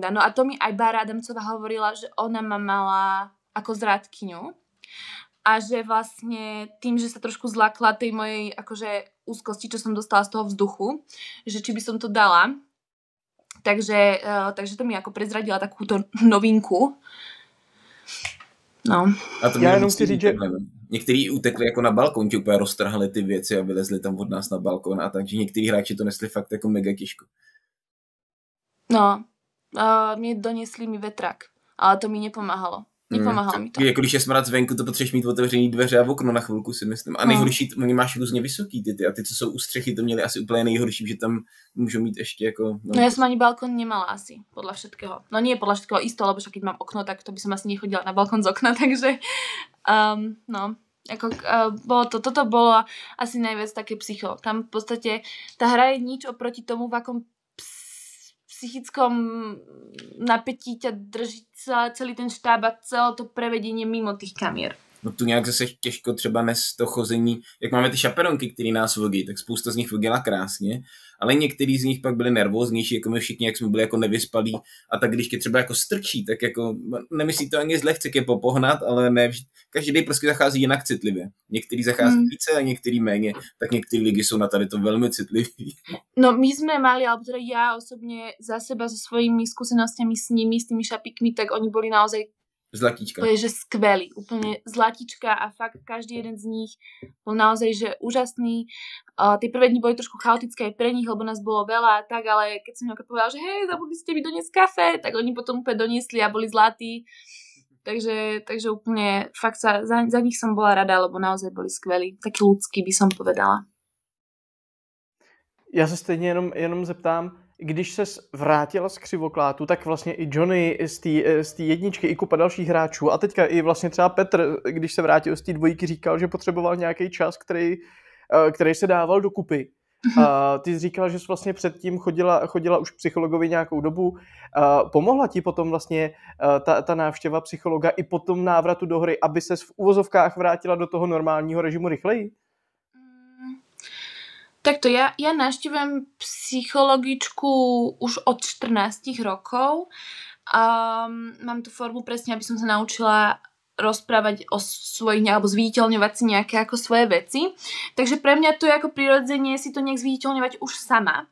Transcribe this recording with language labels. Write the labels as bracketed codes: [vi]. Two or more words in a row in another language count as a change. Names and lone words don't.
[sk] No a to mi aj Bára Adamcová hovorila, že ona ma mala ako zrádkyňu a že vlastne tým, že sa trošku zlakla tej mojej akože úzkosti, čo som dostala z toho vzduchu, že či by som to dala. Takže to mi ako prezradila takúto novinku. No. [cs] A to já jenom chci říct, že někteří utekli jako na balkon, ti úplně roztrhali ty věci a vylezli tam od nás na balkon a takže někteří hráči to nesli fakt jako mega těžko. [sk] No, mě donesli mi vetrak, ale to mi nepomáhalo. Nepomáhalo mi to. [cs] Jako když je smrad zvenku, to potřebuješ mít otevřený dveře a okno na chvilku, si myslím. A nejhorší, máš různě vysoký ty a ty, co jsou u střechy, to měli asi úplně nejhorší, že tam můžou mít ještě jako... [sk] No ja som ani balkón nemala asi, podľa všetkého. No nie podľa všetkého isto, lebo však keď mám okno, tak to by som asi nechodila na balkón z okna, takže toto bolo asi najviac také psycho. Tam v podstate tá hra je nič oproti tomu, v akom psychickom napätí ťa drží celý ten štáb a celé to prevedenie mimo tých kamier. [cs] No tu nějak zase těžko třeba nes to chození, jak máme ty šaperonky, které nás vodí, tak spousta z nich vodila krásně, ale některý z nich pak byli nervóznější, jako my všichni, jak jsme byli jako nevyspalí a tak když tě třeba jako strčí, tak jako nemyslí to ani zle, chce je popohnat, ale ne, každý prostě zachází jinak citlivě. Některý zachází více a některý méně, tak některé ligy jsou na tady to velmi citliví. [sk] No my sme mali, alebo teda ja osobne za seba so svojimi skúsenostiami s nimi, s tými šapíkmi, tak oni boli naozaj zlatíčka. To je, že skvelý, úplne zlatička a fakt každý jeden z nich bol naozaj, že úžasný. Tie prvé dni boli trošku chaotické aj pre nich, lebo nás bolo veľa a tak, ale keď som nejaká povedala, že hej, zabudli ste mi doniesť kafe, tak oni potom úplne doniesli a boli zlatí. Takže úplne fakt za nich som bola rada, lebo naozaj boli skvelí. Taký ľudský by som povedala. [cs] Já se stejně jenom zeptám, když ses vrátila z křivoklátu, tak vlastně i Johnny z té jedničky, i kupa dalších hráčů a teďka i vlastně třeba Petr, když se vrátil z té dvojky, říkal, že potřeboval nějaký čas, který se dával do kupy. Ty jsi říkala, že jsi vlastně předtím chodila už psychologovi nějakou dobu. Pomohla ti potom vlastně ta návštěva psychologa i po tom návratu do hry, aby ses v uvozovkách vrátila do toho normálního režimu rychleji? [sk] Takto, ja navštevujem psychologičku už od 14 rokov. Mám tú formu presne, aby som sa naučila rozprávať o svojich, alebo zviditeľňovať si nejaké ako svoje veci. Takže pre mňa to je ako prirodzenie si to nejak zviditeľňovať už sama.